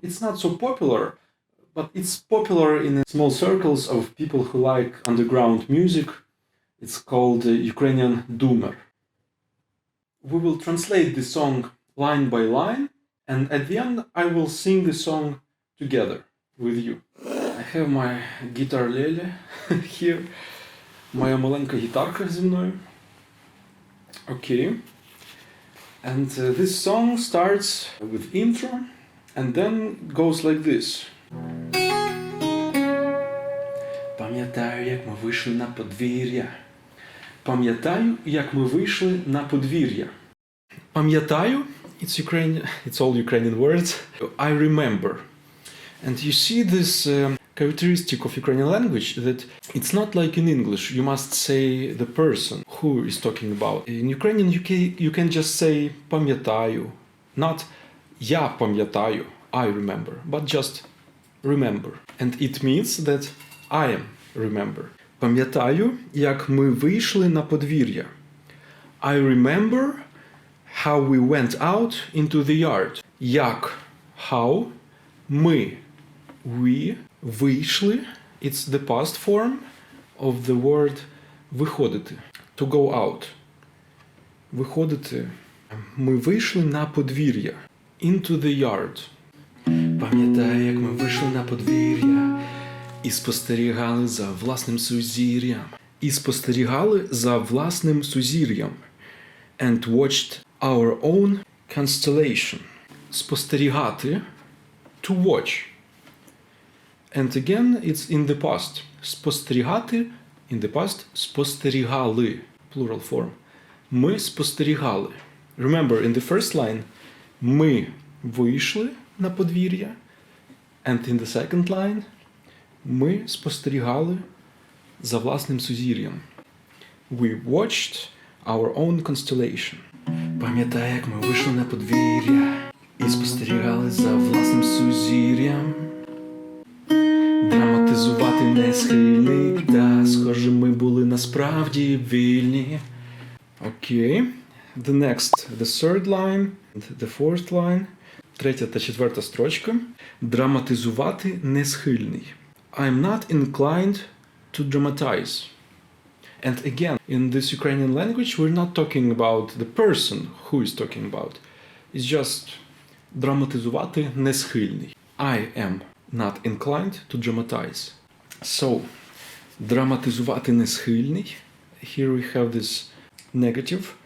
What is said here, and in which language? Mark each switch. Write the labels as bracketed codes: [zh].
[en] It's not so popular, but it's popular in small circles of people who like underground music. It's called Ukrainian doomer. We will translate the song line by line, and at the end I will sing the song together with you. I have my guitar lele here. [uk] Моя маленька гітарка зі мною. [en] Okay. And this song starts with intro and then goes like this. [uk] Пам'ятаю, як ми вийшли на подвір'я. Пам'ятаю, як ми вийшли на подвір'я. Пам'ятаю, [en] it's all Ukrainian words. I remember. And you see this characteristic of Ukrainian language that it's not like in English. You must say the person who is talking about. In Ukrainian you can just say [uk] пам'ятаю, [en] not [uk] я пам'ятаю, [en] I remember, but just remember. And it means that I am remember. [uk] Пам'ятаю, як ми вийшли на подвір'я. [en] I remember how we went out into the yard. [uk] Як, [en] how, [uk] ми, [en] we, [uk] вийшли, [en] it's the past form of the word [uk] виходити, [en] to go out. [uk] Виходити. Ми вийшли на подвір'я. [en] Into the yard. [uk] Пам'ятаю, як ми вийшли на подвір'я і спостерігали за власним сузір'ям. І спостерігали за власним сузір'ям. [en] And watched our own constellation. [uk] Спостерігати. [en] To watch. And again, it's in the past. [uk] Спостерігати, [en] in the past, [uk] спостерігали. [en] Plural form. [uk] Ми спостерігали. [en] Remember, in the first line, [uk] ми вийшли на подвір'я. [en] And in the second line, [uk] ми спостерігали за власним сузір'ям. [en] We watched our own constellation. [uk] Пам'ятаю, як ми вийшли на подвір'я і спостерігали за власним сузір'ям. Драматизувати не схильний, та схоже ми були насправді вільні. Окей. [en] The next, the third line, the fourth line. [uk] Третя та четверта строчка. Драматизувати не схильний. [en] I'm not inclined to dramatize. And again, in this Ukrainian language, we're not talking about the person who is talking about. It's just [uk] драматизувати не схильний. [en] I am not inclined to dramatize. So, [uk] драматизувати не схильний. [en] Here we have this negative.